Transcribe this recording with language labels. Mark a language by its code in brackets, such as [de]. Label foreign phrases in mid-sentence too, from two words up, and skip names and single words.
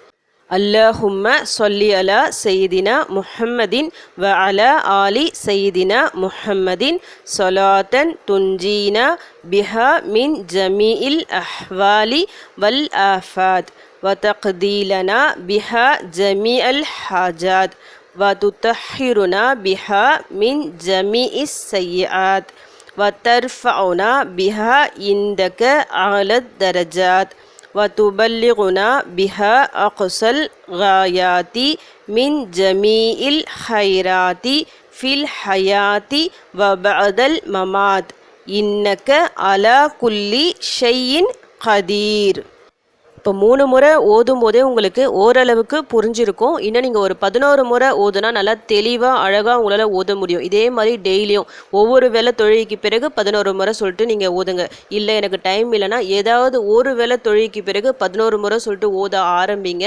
[ar] اللهم صل على سيدنا محمد وعلى آل سيدنا محمد صلاة تنجينا بها من جميع الأحوال والآفات وتقضي لنا بها جميع الحاجات وتطهرنا بها من جميع السيئات وترفعنا بها عندك أعلى الدرجات وتبلغنا بها أقصى الغايات من جميع الخيرات في الحياة وبعد الممات إنك على كل شيء قدير. [ta] இப்போ 3 முறை ஓதும் போதே உங்களுக்கு ஓரளவுக்கு புரிஞ்சிருக்கும். இன்னும் நீங்கள் ஒரு 11 முறை ஓதுனா நல்லா தெளிவாக அழகாக உங்களால் ஓத முடியும். இதே மாதிரி டெய்லியும் ஒவ்வொரு வேளை தொழுகைக்கு பிறகு 11 முறை சொல்லிட்டு நீங்கள் ஓதுங்க. இல்லை எனக்கு டைம் இல்லைன்னா ஏதாவது ஒரு வேளை தொழுகைக்கு பிறகு 11 முறை சொல்லிட்டு ஓத ஆரம்பிங்க.